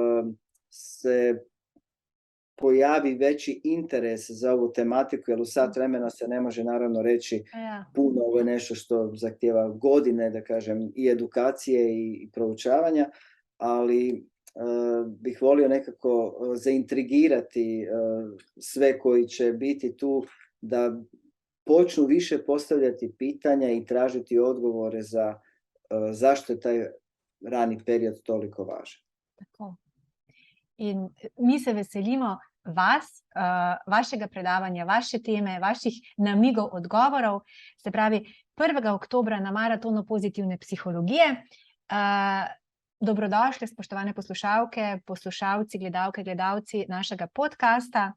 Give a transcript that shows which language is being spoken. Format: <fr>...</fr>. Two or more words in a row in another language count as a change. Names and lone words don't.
<hr>se pojavi veći interes za ovu tematiku, jer u sat vremena se ne može naravno reći puno, ovo je nešto što zahtijeva godine, da kažem, i edukacije i proučavanja, ali bih volio nekako zaintrigirati sve koji će biti tu da počnu više postavljati pitanja i tražiti odgovore za zašto je taj rani period toliko važan. Tako.</hr> <sl>In mi se veselimo vas, vašega predavanja, vaše teme, vaših namigov, odgovorov, se pravi 1. oktobra na maratonu pozitivne psihologije. Dobrodošli, spoštovane poslušalke, poslušalci, gledalke, gledalci našega podcasta.</sl>